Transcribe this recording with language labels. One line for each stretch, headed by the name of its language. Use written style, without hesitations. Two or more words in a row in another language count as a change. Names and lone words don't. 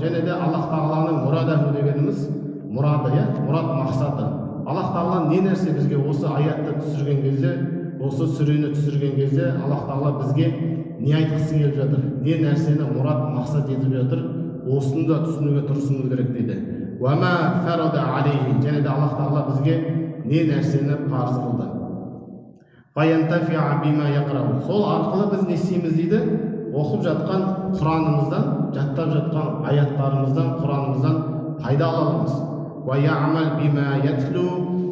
Kazakh: Және де Аллах Тағаланың мурадаху дегеніміз мұрады, мұрад мақсаты. Аллах Тағала не нәрсе бізге осы аятты түсірген кезде, осы сүрені түсірген кезде Аллах Тағала бізге не айтқысы келіп жатыр, не нәрсені мұрад мақсат етіп жатыр, осыны да түсінуге тырысуымыз керек дейді.
Arabic: وما فرض عليه.
Kazakh: Және де Аллах Тағала бізге не нәрсені парыз қылды.
Arabic: فينتفع بما يقرأ.
Kazakh: Сол арқылы біз не істейміз дейді? Оқып жатқан Құранымыздан, жаттап жатқан аяттарымыздан, Құранымыздан пайда аламыз.
Arabic: ويعمل بما يتلو.